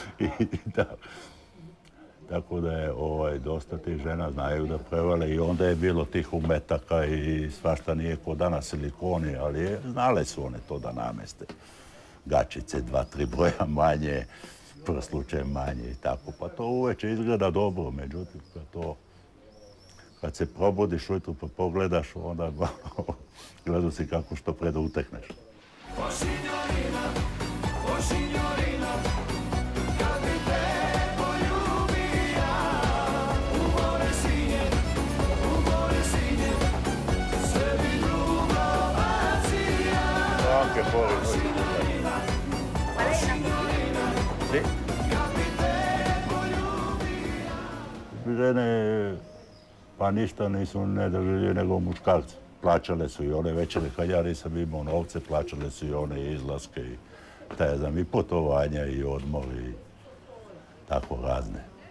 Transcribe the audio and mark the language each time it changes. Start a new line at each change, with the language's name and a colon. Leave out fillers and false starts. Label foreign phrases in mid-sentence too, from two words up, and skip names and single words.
Serbian: Tako da je dosta tih žena znaju da prevale i onda je bilo tih umetaka i svašta nije ko danas silikoni, ali znale su one to da nameste. Gačice, 2-3 broja manje, prsluče manje i tako. Pa to uveče izgleda dobro, međutim kad se probudiš ujutro pa pogledaš, onda gledu si kako što pre da utekneš.
Italian: O signorina, o signorina,
Croatian: kad bi te poljubio. U more sinje, sve bi drugo bacio.
Italian: Anche fuori noi. Sì.
Serbian: Žene pa ništa nisu ne držali nego muškarci. Plaćale su i one večere kad ja nisam imao novce, plaćale su i one izlaske i i putovanja i odmori i tako razne.